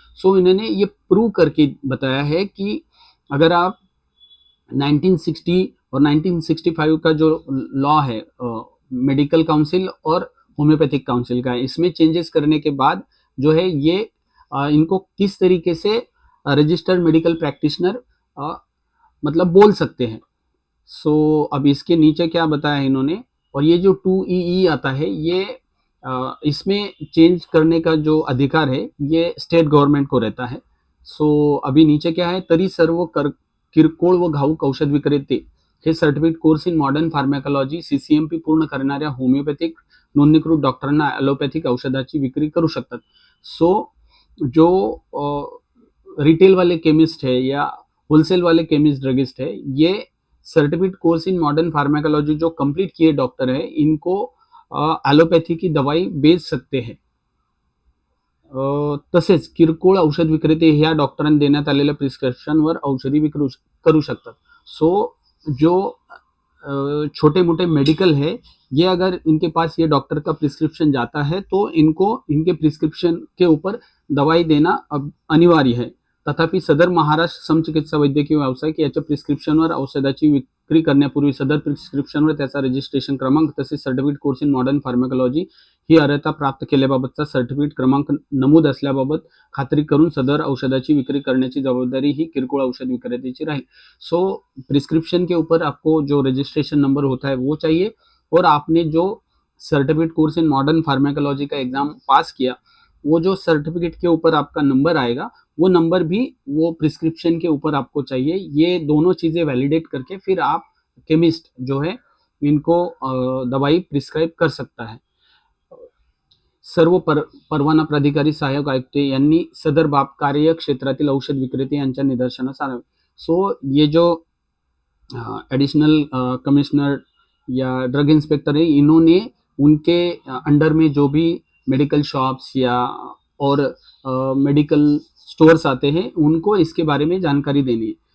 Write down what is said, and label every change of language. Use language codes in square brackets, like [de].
[hi] सो इन्होंने ये प्रूव करके बताया है कि अगर आप 1960 और 1965 का जो लॉ है मेडिकल काउंसिल और होम्योपैथिक काउंसिल का, इसमें चेंजेस करने के बाद जो है ये इनको किस तरीके से रजिस्टर्ड मेडिकल प्रैक्टिशनर मतलब बोल सकते हैं। सो अब इसके नीचे क्या बताया है इन्होंने, और ये जो 2EE आता है ये इसमें चेंज करने का जो अधिकार है ये स्टेट गवर्नमेंट को रहता है। सो अभी नीचे क्या है, [mr] तरी सर्व किरकोळ व घाऊक औषध विक्रेते हे certificate course in modern pharmacology CCMP पूर्ण करणाऱ्या होमिओपॅथिक नोंदणीकृत डॉक्टरांना ॲलोपॅथिक औषधाची विक्री करू शकतात। [hi] सो जो रिटेल वाले केमिस्ट है या होलसेल वाले केमिस्ट ड्रगिस्ट है ये सर्टिफिकेट कोर्स इन मॉडर्न फार्मैकोलॉजी जो कंप्लीट किए डॉक्टर है इनको ॲलोपॅथी की दवाई बेच सकते हैं। [mr] तसेच किरकोळ औषध विक्रेते ह्या डॉक्टरांना देण्यात आलेल्या प्रिस्क्रिप्शनवर औषधी विक्री करू शकतात। [hi] सो जो छोटे मोटे मेडिकल है ये अगर इनके पास ये डॉक्टर का प्रिस्क्रिप्शन जाता है तो इनको इनके प्रिस्क्रिप्शन के ऊपर दवाई देना अब अनिवार्य है। [mr] तथापि सदर महाराष्ट्र समचिकित्सा वैद्यकीय व्यावसायिक याच्या प्रिस्क्रिप्शनवर औषधाची विक्री करण्यापूर्वी सदर प्रिस्क्रिप्शनवर त्याचा रजिस्ट्रेशन क्रमांक तसेच certificate course in modern pharmacology ही अर्हता प्राप्त केल्याबाबतचा सर्टिफिकेट क्रमांक नमूद असल्याबाबत खात्री करून सदर औषधाची विक्री करण्याची जबाबदारी ही किरकोळ औषध विक्रेत्याची राहील। [hi] सो प्रिस्क्रिप्शन के ऊपर आपको जो रजिस्ट्रेशन नंबर होता है वो चाहिए और आपने जो सर्टिफिकेट कोर्स इन मॉडर्न फार्मैकोलॉजी का एग्जाम पास किया वो जो सर्टिफिकेट के ऊपर आपका नंबर आएगा वो नंबर भी वो प्रिस्क्रिप्शन के ऊपर आपको चाहिए। ये दोनों चीज़ें वैलिडेट करके फिर आप केमिस्ट जो है इनको दवाई प्रिस्क्राइब कर सकता है। [mr] सर्व परवाना प्राधिकारी सहाय्यक आयुक्त यांनी सदर बाब कार्यक्षेत्रातील औषध विक्रेते यांच्या निदर्शनास आणावे। [hi] सो ये जो एडिशनल कमिश्नर या ड्रग इंस्पेक्टर है इन्होंने उनके अंडर में जो भी मेडिकल शॉप्स या और मेडिकल स्टोर्स आते हैं उनको इसके बारे में जानकारी देनी है।